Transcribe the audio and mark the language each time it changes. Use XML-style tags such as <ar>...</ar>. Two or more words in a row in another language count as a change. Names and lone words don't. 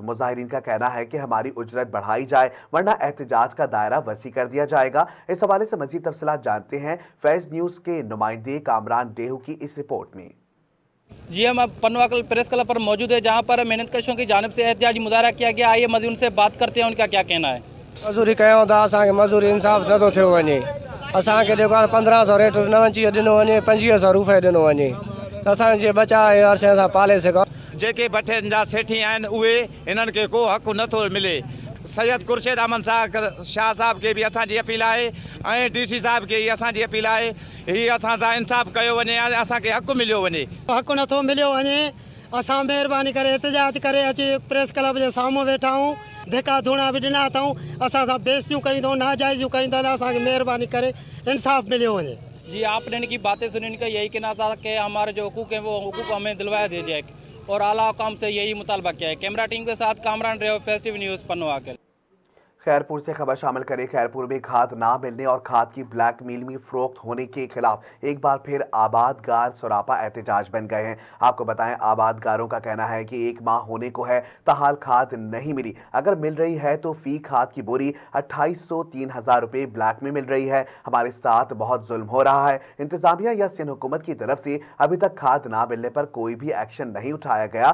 <ur>مظاہرین کا کہنا ہے کہ ہماری اجرت بڑھائی جائے ورنہ احتجاج کا دائرہ وسیع کر دیا جائے گا. اس حوالے سے مزید تفصیلات جانتے ہیں فیض نیوز کے نمائندے کامران ڈیہو کی اس رپورٹ میں. جی، ہم اب پنوں عاقل پریس کلب پر موجود ہے جہاں پر محنت کشوں کی جانب سے احتجاجی مظاہرہ کیا گیا. آئیے مزید ان سے بات کرتے ہیں، ان کا کیا کہنا ہے.</ur> <sd>मजूरी कयूं था, असांखे मजूरी इंसाफ़ नथो थियो वञे। असांखे जेको आहे 1500 रेट न अची ॾिनो वञे, 2500 रुपए ॾिनो वञे त असांजे बचा हर शइ सां पाले सघूं। जेके भठियुनि जा सेठी आहिनि उहे हिननि खे को हक़ु नथो मिले। सैयद खुर्शीद अहमद शाह साहब खे बि असांजी अपील आहे ऐं DC साहब खे ई असांजी अपील आहे, हीअ असां सां इंसाफ़ कयो वञे, असांखे हक़ु मिलियो वञे। हक़ु नथो मिलियो वञे। असां महिरबानी करे एहतजाज करे अची प्रेस क्लब जे साम्हूं वेठा आहियूं, धिका धूणा बि ॾिना अथऊं, असां सां बेइज़तियूं कयूं अथऊं, नाजाइज़ियूं कयूं अथऊं। असांखे महिरबानी करे इंसाफ़ मिलियो वञे।</sd> <ur>जी, آپ نے ان کی باتیں سنی، ان کا یہی کہنا تھا کہ ہمارے جو حقوق ہیں وہ حقوق ہمیں دلوایا دے جائے اور اعلیٰ حکام سے یہی مطالبہ کیا ہے. کیمرہ ٹیم کے ساتھ کامران ریو، فیسٹو نیوز، پنوں عاقل. خیرپور سے خبر شامل کریں۔ خیرپور میں کھاد نہ ملنے اور کھاد کی بلیک میل میں فروخت ہونے کے خلاف ایک بار پھر آبادگار سراپا احتجاج بن گئے ہیں. آپ کو بتائیں، آبادگاروں کا کہنا ہے کہ 1 ماہ ہونے کو ہے، تاحال کھاد نہیں ملی. اگر مل رہی ہے تو فی کھاد کی بوری 2800-3000 روپے بلیک میں مل رہی ہے. ہمارے ساتھ بہت ظلم ہو رہا ہے۔ انتظامیہ یا سندھ حکومت کی طرف سے ابھی تک کھاد نہ ملنے پر کوئی بھی ایکشن نہیں اٹھایا گیا.</ur>